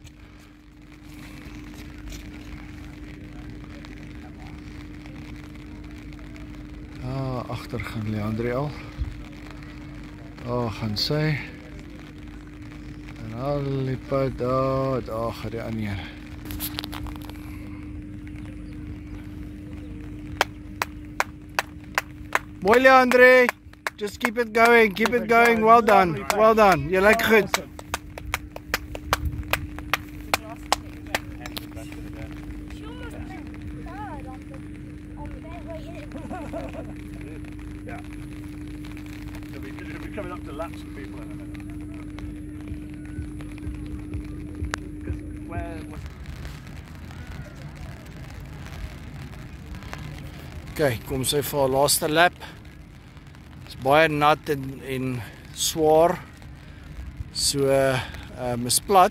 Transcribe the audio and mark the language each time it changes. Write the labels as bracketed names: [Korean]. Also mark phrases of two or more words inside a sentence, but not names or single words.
[Afrikaans] Agter gaan Leandre al. Daar gaan sy. En al die pad daar gaan die ander. Mooi Leandre, [English] just keep it going, well done, [Afrikaans] jy lyk goed. [English] Yeah. It'll be coming up to laps for people in a minute. [Afrikaans] Okay, kom sy vir haar laaste lap. Is baie nat en swaar. So is plat.